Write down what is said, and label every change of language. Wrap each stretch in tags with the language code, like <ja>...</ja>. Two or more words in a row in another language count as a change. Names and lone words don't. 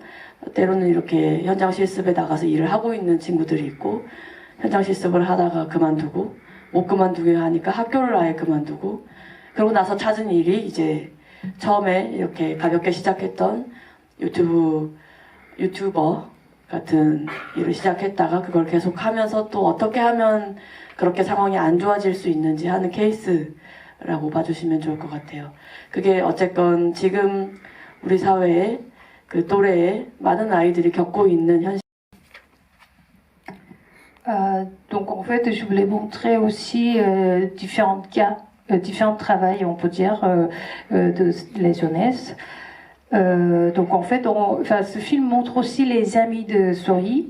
<ko>때로는 이렇게 현장 실습에 나가서 일을 하고 있는 친구들이 있고, 현장 실습을 하다가 그만두고, 못 그만두게 하니까 학교를 아예 그만두고, 그러고 나서 찾은 일이 이제 처음에 이렇게 가볍게 시작했던 유튜버 같은 일을 시작했다가 그걸 계속 하면서 또 어떻게 하면 그렇게 상황이 안 좋아질 수 있는지 하는 케이스라고 봐주시면 좋을 것 같아요. 그게 어쨌건 지금 우리 사회에 그 또래에 많은 아이들이 겪고 있는 현실.</ko> <fr>Donc en fait, je voulais montrer aussi différents cas, différents travails, on peut dire, de la jeunesse. Donc en fait, ce film montre aussi les amis de Sori.</fr>